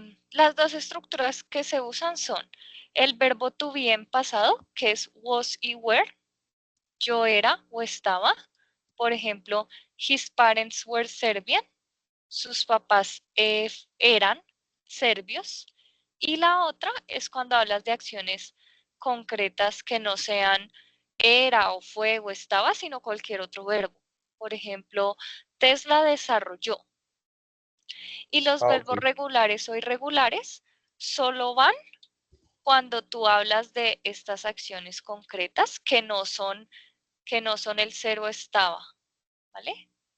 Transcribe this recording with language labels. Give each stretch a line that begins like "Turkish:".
Spanish: las dos estructuras que se usan son el verbo to be en pasado, que es was y were. Yo era o estaba. Por ejemplo,
English: his parents were Serbian.
Spanish: Sus papás eran serbios. Y la otra es cuando hablas de acciones concretas que no sean era o fue o estaba, sino cualquier otro verbo. Por ejemplo, Tesla desarrolló. Y los Ah, ok. verbos regulares o irregulares solo van cuando tú hablas de estas acciones concretas que no son el cero estaba, ¿vale?